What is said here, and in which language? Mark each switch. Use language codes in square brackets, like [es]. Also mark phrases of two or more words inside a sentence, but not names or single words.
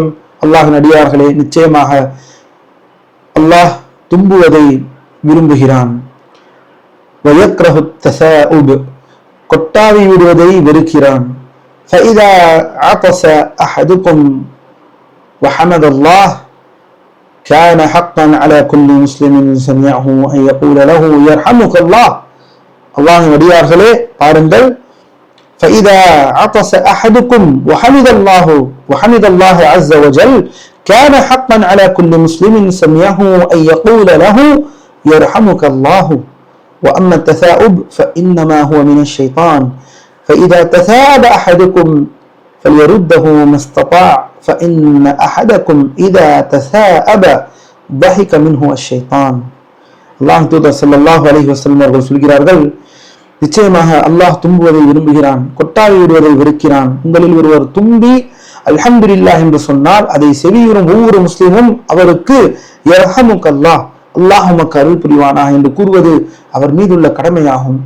[ta] அல்லாஹ்வின் அடியார்களே, நிச்சயமாக அல்லாஹ் தும்புவதை விரும்புகிறான். [ar] ويكره التثاؤب, [ta] கொட்டாவி விடுவதை வெறுக்கிறான். [ar] فإذا عطس أحدكم وحمد الله كان حقا على كل مسلم سمعه أن يقول له يرحمك الله. [ta] அல்லாஹ்வின் அடியார்களே பாருங்கள், [ar] فإذا عطس أحدكم وحمد الله عز وجل كان حقا على كل مسلم سمعه أن يقول له يرحمك الله. وأما التثاؤب فإنما هو من الشيطان، فإذا تثاءب أحدكم فليرده ما استطاع، فإن أحدكم إذا تثاءب ضحك منه الشيطان. [ta] அல்லாஹ் தூதர் [ar] صلى الله عليه وسلم [ta] அவர்கள் சொல்கிறார்கள், நிச்சயமாக அல்லாஹ் தும்புவதை விரும்புகிறான், கொட்டாவி விடுவதை வெறுக்கிறான். உங்களில் ஒருவர் தும்பி அல்ஹம்துலில்லாஹ் என்று சொன்னால் அதை செவியுறும் ஒவ்வொரு முஸ்லிமும் அவருக்கு யர்ஹமுக்கல்லாஹ், அல்லாஹ் உமக்கு அருள் புரிவானாக என்று கூறுவது அவர் மீதுள்ள கடமையாகும்.